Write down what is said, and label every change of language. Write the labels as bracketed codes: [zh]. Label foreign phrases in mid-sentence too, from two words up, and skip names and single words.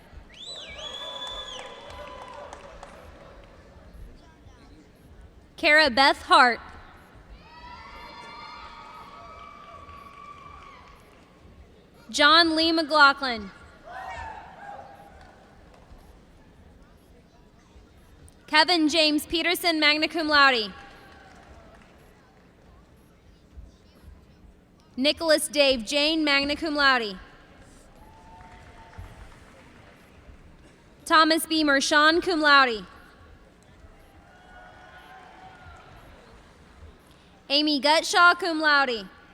[en] Kara Beth Hart. John Lee McLaughlin. Kevin James Peterson, [la] magna cum laude. [en] Nicholas Dave Jane, [la] magna cum laude. [en] Thomas B. Mershon, [la] cum laude. [en] Amy Gutshaw, [la] cum laude.